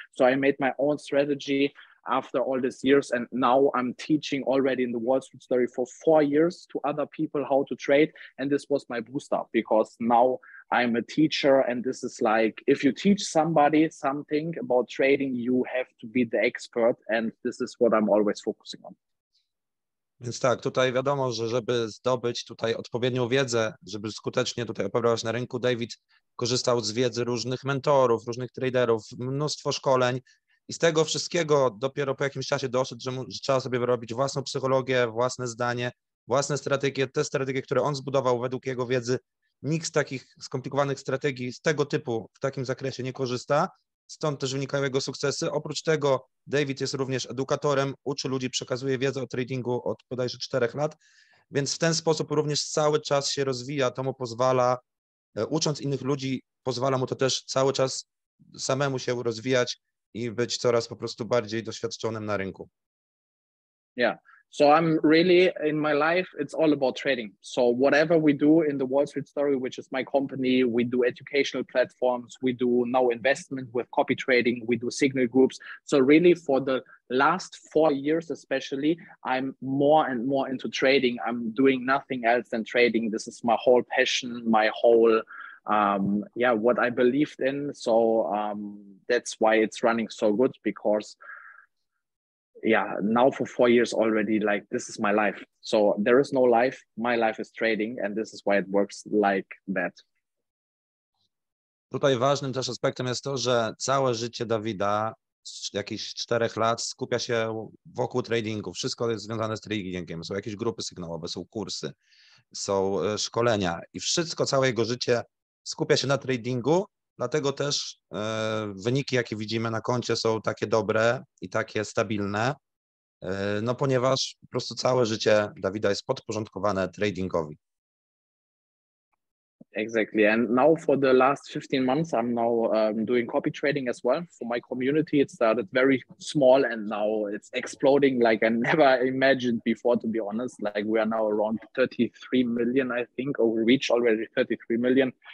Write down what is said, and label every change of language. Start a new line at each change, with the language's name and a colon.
English: So I made my own strategy after all these years, and now I'm teaching already in the Wall Street Story for 4 years to other people how to trade. And this was my booster, because now I'm a teacher, and this is like, if you teach somebody something about trading, you have to be the expert, and this is what I'm always focusing on.
Polish: Więc tak, tutaj wiadomo, że żeby zdobyć tutaj odpowiednią wiedzę, żeby skutecznie tutaj operować na rynku, David korzystał z wiedzy różnych mentorów, różnych traderów, mnóstwo szkoleń i z tego wszystkiego dopiero po jakimś czasie doszedł, że trzeba sobie wyrobić własną psychologię, własne zdanie, własne strategie, te strategie, które on zbudował według jego wiedzy. Nikt z takich skomplikowanych strategii z tego typu w takim zakresie nie korzysta, stąd też wynikają jego sukcesy. Oprócz tego David jest również edukatorem, uczy ludzi, przekazuje wiedzę o tradingu od bodajże 4 lat, więc w ten sposób również cały czas się rozwija, to mu pozwala, ucząc innych ludzi, pozwala mu to też cały czas samemu się rozwijać i być coraz po prostu bardziej doświadczonym na rynku.
English: Yeah. So I'm really, in my life, it's all about trading. So whatever we do in the Wall Street Story, which is my company, we do educational platforms, we do now investment with copy trading, we do signal groups. So really for the last 4 years, especially, I'm more and more into trading. I'm doing nothing else than trading. This is my whole passion, my whole, what I believed in. So that's why it's running so good, because now for 4 years already, like, this is my life. So there is no life. My life is trading, and this is why it works like that.
Polish: Tutaj ważnym też aspektem jest to, że całe życie Dawida z jakichś 4 lat skupia się wokół tradingu. Wszystko jest związane z tradingiem. Są jakieś grupy sygnałowe, są kursy, są szkolenia i wszystko, całe jego życie skupia się na tradingu. Dlatego też wyniki, jakie widzimy na koncie, są takie dobre i takie stabilne, no ponieważ po prostu całe życie Dawida jest podporządkowane tradingowi.
English: Exactly. And now for the last 15 months, I'm now doing copy trading as well. For my community, it started very small, and now it's exploding like I never imagined before, to be honest. Like, we are now around 33 million, I think, or we reached already 33 million.